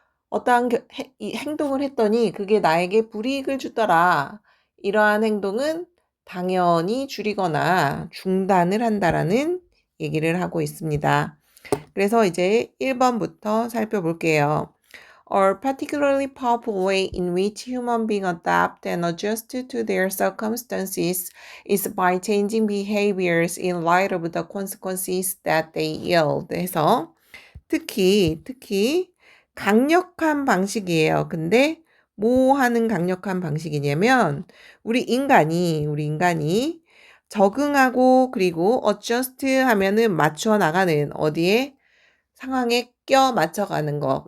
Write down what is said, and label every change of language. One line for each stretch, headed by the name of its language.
Korean: 어떠한 이 행동을 했더니 그게 나에게 불이익을 주더라. 이러한 행동은 당연히 줄이거나 중단을 한다라는 얘기를 하고 있습니다. 그래서 이제 1번부터 살펴볼게요.
English: A particularly powerful way in which human beings adapt and adjust to their circumstances is by changing behaviors in light of the consequences that they yield.
Korean: 해서 특히 강력한 방식이에요. 근데 뭐 하는 강력한 방식이냐면 우리 인간이 적응하고 그리고 adjust 하면은 맞춰 나가는 어디에 상황에 껴 맞춰가는 거.